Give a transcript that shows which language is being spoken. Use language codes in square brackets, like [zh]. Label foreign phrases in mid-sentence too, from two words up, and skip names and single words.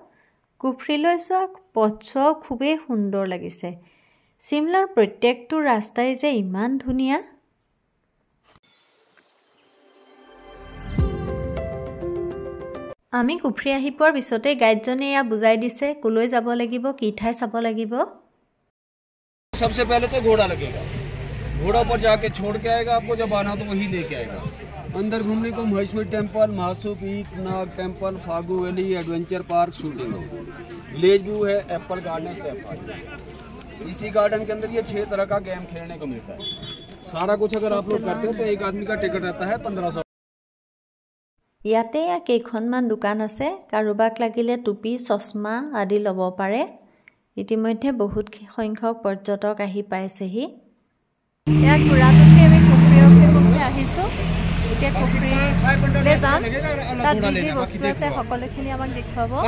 [as] কুফ্ৰীলৈ যোৱা পথছোৱাও খুবেই সুন্দৰ লাগিছে। চিমলাৰ প্ৰত্যেকটো ৰাস্তাই যে ইমান ধুনীয়া। আমি কুফ্ৰী আহি পোৱাৰ পিছতে গাইডজনে এয়া বুজাই দিছে কলৈ যাব লাগিব, কি ঠাই চাব লাগিব। [hi] सबसे पहले तो घोड़ा लगेगा, घोड़ा पर जाके छोड़ के आएगा आपको, जब आना तो वही लेके आएगा। अंदर घूमने को महेश्वरी टेम्पल, महासू पीक, नाग टेम्पल, फागू वैली, एडवेंचर पार्क, शूटिंग हाउस, विलेज व्यू है, एप्पल गार्डन, स्टेप पार्क। इसी गार्डन के अंदर ये 6 तरह का गेम खेलने को मिलता है। सारा कुछ अगर आप लोग करते हो तो एक आदमी का टिकट रहता है 1500। [as] ইয়াতে কেইখনমান দোকান আছে, কাৰোবাক লাগিলে টুপি, চশমা আদি ল'ব পাৰে। ইতিমধ্যে বহুত সংখ্যক পৰ্যটক আহি পাইছেহি। ইয়াত ঘূৰাটোতে আমি কুফ্ৰী অভিমুখে আহিছোঁ। এতিয়া কুফ্ৰীলৈ যাম, তাত যি যি বস্তু আছে সকলোখিনি আমাক দেখুৱাব।